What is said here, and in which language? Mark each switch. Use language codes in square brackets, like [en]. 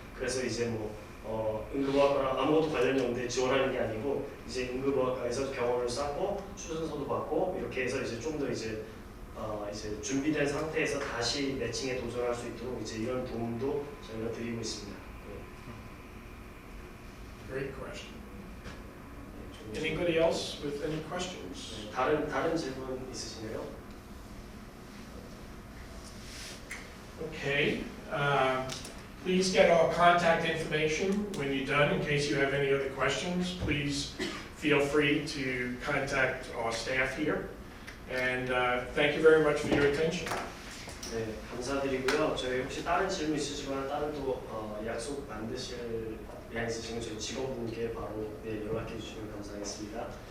[ko] 그래서 이제 뭐 응급의학과랑 아무것도 관련이 없는데 지원하는 게 아니고 이제 응급의학과에서 경험을 쌓고 추천서도 받고 이렇게 해서 이제 좀 더 이제 준비된 상태에서 다시 매칭에 도전할 수 있도록 이제 이런 도움도 저희가 드리고 있습니다. [en] Great question. Anybody else with any questions? [ko] 다른 질문 있으시나요? [en] Okay. Please get our contact information when you're done. In case you have any other questions, please feel free to contact our staff here. And thank you very much for your attention. [ko] 네, 감사드리고요. 저희 혹시 다른 질문 있으시거나 다른 또 약속 만드실 일 있으시면 저희 직원분께 바로 연락해 주시면 감사하겠습니다.